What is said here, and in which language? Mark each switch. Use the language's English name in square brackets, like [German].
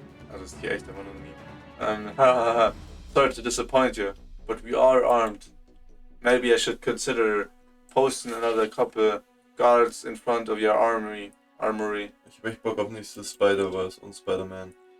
[German] Also, das ist hier echt einfach nur ein Meme. [English] Sorry to disappoint you, but we are armed. Maybe I should consider posting another couple guards in front of your armory. [German] Ich hab echt Bock auf nächstes Spider-Verse und Spider-Man.